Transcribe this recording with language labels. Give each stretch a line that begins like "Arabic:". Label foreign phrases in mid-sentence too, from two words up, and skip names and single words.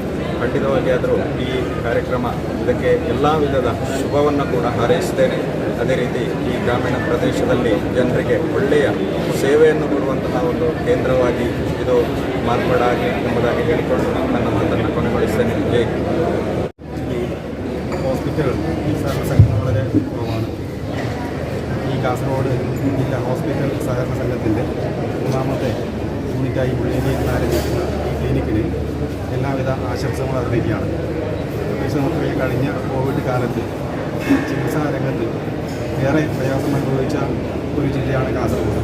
Kannada: ಖಂಡಿತವಾಗಿ ಆದರೂ ಈ ಕಾರ್ಯಕ್ರಮ ಇದಕ್ಕೆ ಎಲ್ಲ ವಿಧದ ಶುಭವನ್ನು ಕೂಡ ಹಾರೈಸ್ತೇನೆ. ಅದೇ ರೀತಿ ಈ ಗ್ರಾಮೀಣ ಪ್ರದೇಶದಲ್ಲಿ ಜನರಿಗೆ ಒಳ್ಳೆಯ ಸೇವೆಯನ್ನು ಕೊಡುವಂತಹ ಒಂದು ಕೇಂದ್ರವಾಗಿ ಇದು ಮಾರ್ಪಾಡಾಗಲಿ ಎಂಬುದಾಗಿ ಹೇಳಿಕೊಂಡು ನನ್ನ ಮಾತನ್ನು ಕೊನೆಗೊಳಿಸ್ತೇನೆ. ಜೈ.
Malayalam: ഈ ഹോസ്പിറ്റലുകൾ ഈ സഹകരണ സംഘം വളരെ കുറവാണ്. ഈ കാസർഗോഡ് ജില്ലാ ഹോസ്പിറ്റൽ സഹകരണ സംഘത്തിൻ്റെ 3ാമത്തെ യൂണിറ്റായി മുള്ളേരിയിൽ ആരംഭിക്കുന്ന ഈ ക്ലിനിക്കിന് എല്ലാവിധ ആശംസകളും അർപ്പിക്കുകയാണ്. പ്രത്യേകിച്ച് നമുക്ക് കഴിഞ്ഞ കോവിഡ് കാലത്ത് ചികിത്സാ രംഗത്ത് ഏറെ പ്രയാസം അനുഭവിച്ച ഒരു ജില്ലയാണ് കാസർഗോഡ്.